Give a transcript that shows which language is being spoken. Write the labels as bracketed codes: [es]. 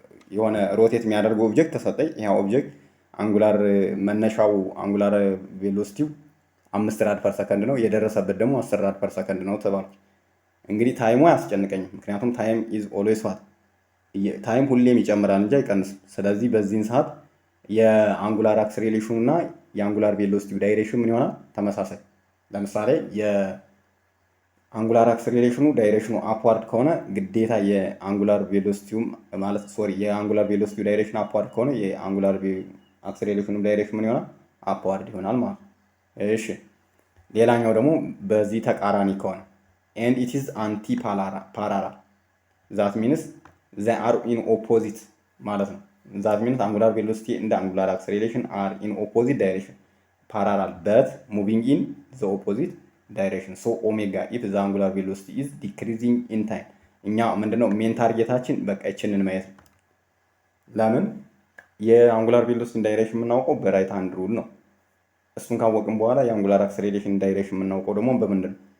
[am] የሆነ ሮቴት የሚያደርገው ኦብጀክት ተሰጠኝ። ያ ኦብጀክት አንጉላር መነሻው አንጉላር ቬሎሲቲው 5 ራድ ፐር ሰከንድ ነው፣ የደረሰበት ደግሞ 10 ራድ ፐር ሰከንድ ነው ተባልኩ። እንግዲህ ታይሙ አያስጨንቀኝም፣ ምክንያቱም ታይም ኢዝ ኦልዌይስ ዋት ታይም ሁሌም ይጨምራል እንጂ አይቀንስም። ስለዚህ በዚህን ሰዓት የአንጉላር አክስሬሌሽኑ እና የአንጉላር ቬሎሲቲው ዳይሬክሽን ምን ይሆናል? ተመሳሳይ። ለምሳሌ የአንጉላር አክስሬሌሽኑ ዳይሬክሽኑ አፕዋርድ ከሆነ ግዴታ የአንጉላር ቬሎሲቲውም ማለት የአንጉላር ቬሎሲቲው ዳይሬክሽን አፕዋርድ ከሆነ የአንጉላር አክስሬሌሽኑ ዳይሬክሽን ምን ይሆናል? [en] አፕዋርድ ይሆናል ማለት ነው። እሺ ሌላኛው ደግሞ በዚህ ተቃራኒ ከሆነ ኤንድ ኢት ኢዝ አንቲ ፓራላል ዛት ሚንስ they are in opposite ማለት ነው። that means angular velocity and angular acceleration are in opposite direction parallel but moving in the opposite direction. [am] so omega if the angular velocity is decreasing in time እኛ ምንድነው ሜን ታርጌታችን በቃ እችንን ማየት ነው። ለምን የአንጉላር ቬሎሲቲ ዳይሬክሽን የምናውቀው በራይት ሃንድ ሩል ነው። እሱን ካወቅን በኋላ የአንጉላር አክሰሌሬሽን ዳይሬክሽን የምናውቀው ደግሞ በምንድን ነው?